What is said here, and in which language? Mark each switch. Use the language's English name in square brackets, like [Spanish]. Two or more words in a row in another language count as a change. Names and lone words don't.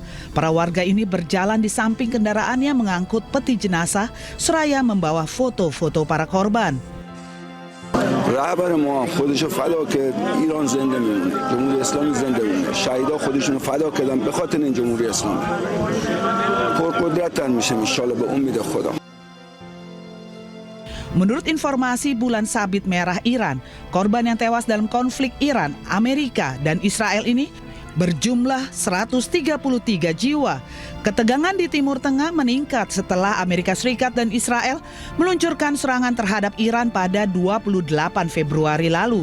[Indonesian] Para warga ini berjalan di samping kendaraannya mengangkut peti jenazah seraya membawa foto-foto para korban. [Persian] رهبر ما خودشو فدا کرد ایران زنده میمونه جمهوری اسلامی زنده میمونه شهیدا خودشونو فدا کردن به خاطر این جمهوری اسلامی پرقدرت‌تر میشه [Arabic] ان شاء الله [Persian] به امید خدا. [Indonesian] Menurut informasi Bulan Sabit Merah Iran, korban yang tewas dalam konflik Iran, Amerika, dan Israel ini berjumlah 133 jiwa. Ketegangan di Timur Tengah meningkat setelah Amerika Serikat dan Israel meluncurkan serangan terhadap Iran pada 28 Februari lalu.